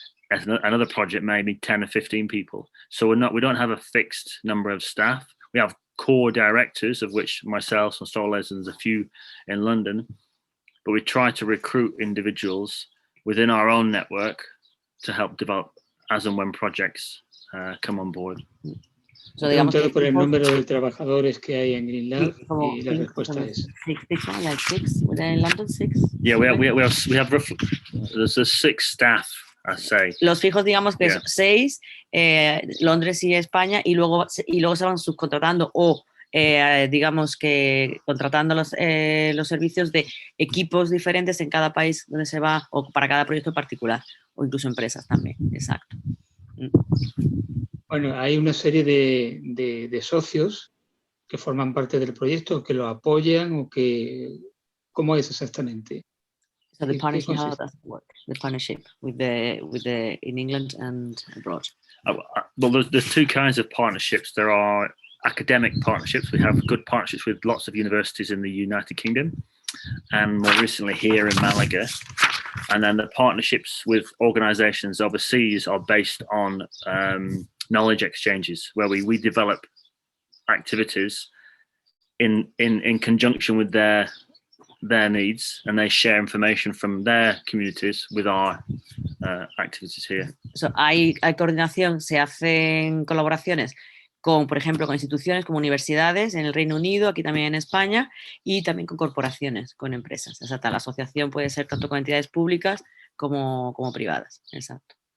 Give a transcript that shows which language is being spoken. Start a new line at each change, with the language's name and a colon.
English: Another project maybe 10 or 15 people. So we don't have a fixed number of staff. We have core directors, of which myself and Soles and there's a few in London, but we try to recruit individuals within our own network to help develop as and when projects come on board.
Spanish: So, digamos que por el número de trabajadores que hay en Greenland y la respuesta es
English: 6 within London, 6. Yeah, we have roughly there's 6 staff, I say.
Spanish: Los fijos, digamos que son 6, Londres y España, y luego se van subcontratando o digamos que contratando los servicios de equipos diferentes en cada país donde se va o para cada proyecto particular o incluso empresas también, exacto. Bueno, hay una serie de socios que forman parte del proyecto, que lo apoyan o que... ¿Cómo es exactamente?
English: So the partnership, how does it work? The partnership with the in England and abroad. Well, there's 2 kinds of partnerships. There are academic partnerships. We have good partnerships with lots of universities in the United Kingdom and more recently here in Malaga. And then the partnerships with organizations overseas are based on knowledge exchanges, where we develop activities in conjunction with their needs, and they share information from their communities with our activities here.
Spanish: So, hay coordinación, se hacen colaboraciones con, por ejemplo, con instituciones como universidades en el Reino Unido, aquí también en España, y también con corporaciones, con empresas. Exacto, la asociación puede ser tanto con entidades públicas como privadas. Exacto.